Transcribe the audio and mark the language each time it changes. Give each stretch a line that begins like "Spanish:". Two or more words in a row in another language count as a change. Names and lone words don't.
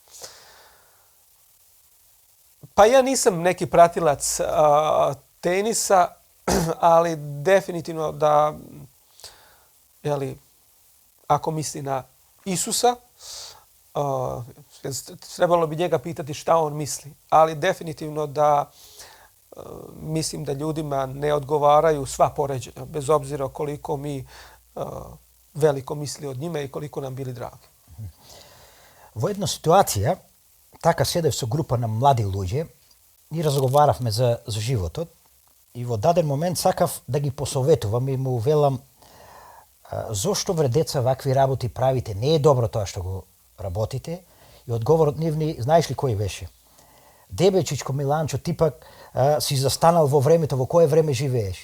Bosnian: Pa ja nisam neki pratilac tenisa, ali definitivno da, ako misli na Isusa, trebalo bi njega pitati šta on misli. Ali definitivno da mislim da ljudima ne odgovaraju sva poređenja, bez obzira koliko mi veliko misli od njima i koliko nam bili dragi.
Macedonian: Во една ситуација, така седев со група на млади луѓе и разговаравме за животот и во даден момент сакав да ги посоветувам и му велам зошто вре деца вакви работи правите, не е добро тоа што го работите. И одговорот нивни, знаеш ли кој беше? Дебечичко Миланчо, ти пак си застанал во времето, во кое време живееш?